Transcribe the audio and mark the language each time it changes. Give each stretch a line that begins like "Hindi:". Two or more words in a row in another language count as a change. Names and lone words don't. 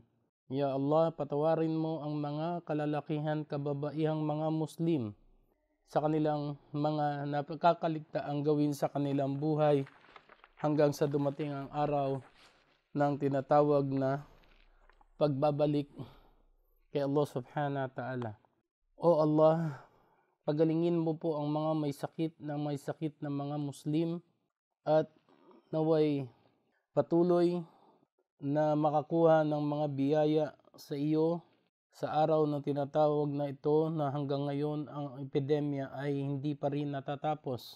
Arabic: يا الله,
Filipino: patawarin mo ang mga kalalakihan, kababaihang mga Muslim sa kanilang mga napakakaligtaang gawin sa kanilang buhay hanggang sa dumating ang araw ng tinatawag na pagbabalik kay Allah
Arabic: سبحانه وتعالى.
Filipino: O Allah, pagalingin mo po ang mga may sakit na mga Muslim at naway patuloy na makakuha ng mga biyaya sa iyo sa araw na tinatawag na ito na hanggang ngayon ang epidemya ay hindi pa rin natatapos.